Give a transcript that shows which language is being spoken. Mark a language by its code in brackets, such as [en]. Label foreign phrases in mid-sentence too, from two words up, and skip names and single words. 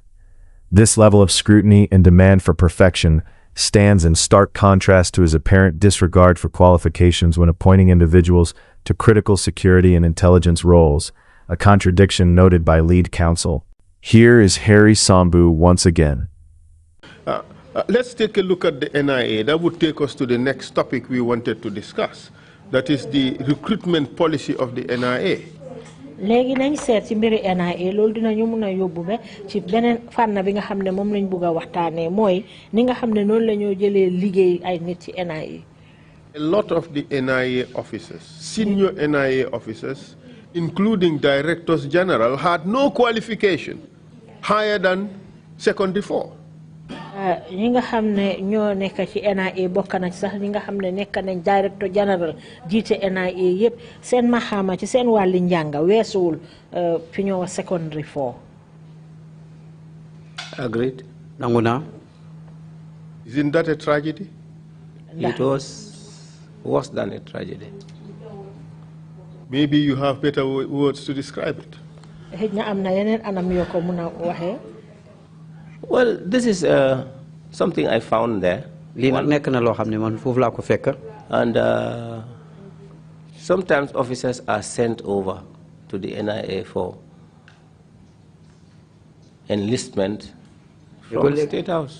[en] This level of scrutiny and demand for perfection stands in stark contrast to his apparent disregard for qualifications when appointing individuals to critical security and intelligence roles, a contradiction noted by lead counsel. Here is Harry Sambou once again. Let's take a look at the NIA. That would take us to the next topic we wanted to discuss. That is the recruitment policy of the NIA. [wo] léegi nañ seet ci mbiri NIA loolu dinañu mun a yóbbu ba ci beneen fànn bi nga xam ne moom lañ bëgg a waxtaanee mooy ni nga xam ne noonu la ñoo jëlee liggéey ay nit ci NIA. [en] A lot of the NIA officers, senior NIA officers, including directors general, had no qualification higher than secondary 4. [wo] ñi nga xam ne ñoo nekk ci NIA bokk na ci sax ñi nga xam ne nekk nañ [fr] directeur général [wo] jiite NIA yëpp seen maxaama ci seen wàlli njànga weesuwul fi ñoo wax secondary 4. [en] Agreed. [wo] nangu naa. [en] Isn't that a tragedy? It was worse than a tragedy. Maybe you have better words to describe it. [wo] xëj na am na yeneen anam yoo ko mun a waxee. [en] Well, this is something I found there. And sometimes officers are sent over to the NIA for enlistment from the State House.